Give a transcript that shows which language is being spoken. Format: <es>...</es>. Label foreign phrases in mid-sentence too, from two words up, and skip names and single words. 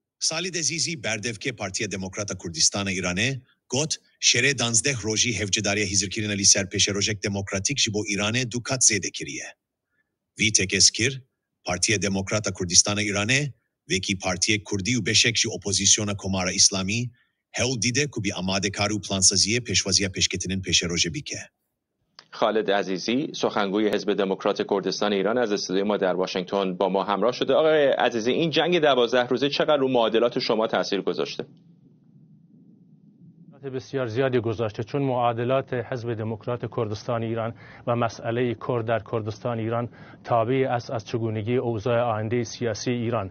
<ku>Salid Azizi berdevke Partiya Demokrata Kurdistana İranê got şerê 12 rojî hevcedariya hîzirkirina li ser pêşerojek demokratîk ji bo Îranê du kat zêde kiriye. Vî tekeskir, Partiya Demokrata Kurdistana İranê vekî partiyek Kurdî û beşek ji opozisyona Komara İslamî hewl dîde ku bî amadekari û plansaziyê pêşwaziya pêşketinin pêşerojê bike.</ku> <fa>خالد عزیزی سخنگوی حزب دموکرات کردستان ایران از استودیوی ما در واشنگتن با ما همراه شده. آقای عزیزی، این جنگ 12 روزه چقدر رو معادلات شما تاثیر گذاشته؟ بسیار زیادی گذاشته، چون معادلات حزب دموکرات کردستان ایران و مسئله کرد در کردستان ایران تابع است از چگونگی اوضاع آینده سیاسی ایران.</fa>